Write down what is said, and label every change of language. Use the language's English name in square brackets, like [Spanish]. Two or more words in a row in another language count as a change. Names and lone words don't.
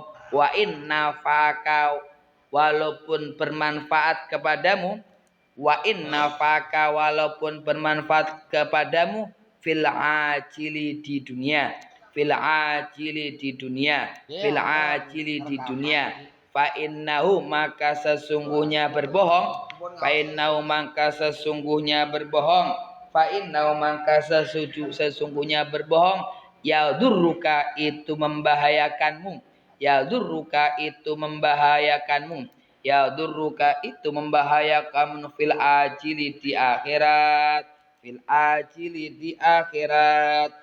[Arabic] wa inna faka, [Indonesian] walaupun bermanfaat kepadamu, [Arabic] wa inna faka, [Indonesian] walaupun bermanfaat kepadamu [Arabic] fil ajili [Indonesian] di dunia, [Arabic] fil ajili [Indonesian] di dunia, [Arabic] fil ajili [Indonesian] di dunia, [Arabic] fa innahu, [Indonesian] maka sesungguhnya berbohong, [Arabic] fa innahu, [Indonesian] maka sesungguhnya berbohong, [Arabic] fa innahu, [Indonesian] maka sesungguhnya berbohong, yadurruka itu membahayakanmu, yadurruka itu membahayakanmu, yadurruka itu membahayakanmu [Arabic] fil ajili [Indonesian] di akhirat, [Arabic] fil ajili [Indonesian] di akhirat.